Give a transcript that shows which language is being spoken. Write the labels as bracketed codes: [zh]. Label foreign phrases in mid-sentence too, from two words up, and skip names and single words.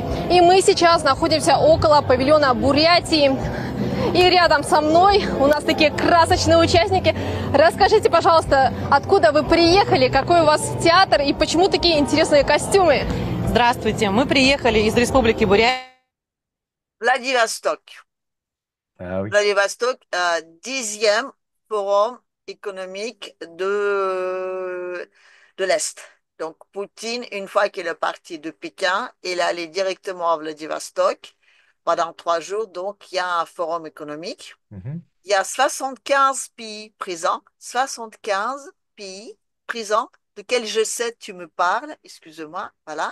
[ru] И мы сейчас находимся около павильона Бурятии. И рядом со мной у нас такие красочные участники. Расскажите, пожалуйста, откуда вы приехали, какой у вас театр и почему такие интересные костюмы? Здравствуйте, мы приехали из Республики Бурятия. [fr] Vladivostok. Ah oui. Vladivostok, 10e forum économique de l'Est. Donc Poutine, une fois qu'il est parti de Pékin, il est allé directement à Vladivostok pendant 3 jours. Donc il y a un forum économique. Il y a 75 pays présents, 75 pays présents, desquels je sais tu me parles, excuse-moi, voilà.